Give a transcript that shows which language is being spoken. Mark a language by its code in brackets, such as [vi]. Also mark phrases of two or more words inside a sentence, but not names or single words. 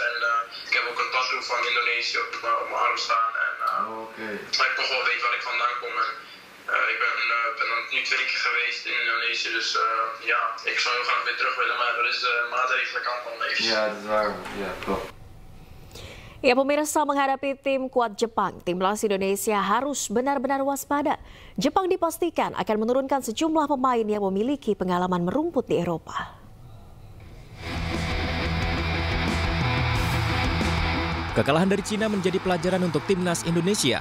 [nl] En ik heb ook een tattoo van Indonesië op mijn arm staan. En maar ik toch wel weet waar ik vandaan kom. En, ik ben nu 2 keer geweest in Indonesië, dus ja, ik zou heel graag weer terug willen, maar er is maatregelen kant van even. Ja, dat is waar. Ja, klopt. [id] Ya, pemirsa, menghadapi tim kuat Jepang, timnas Indonesia harus benar-benar waspada. Jepang dipastikan akan menurunkan sejumlah pemain yang memiliki pengalaman merumput di Eropa. Kekalahan dari Cina menjadi pelajaran untuk timnas Indonesia.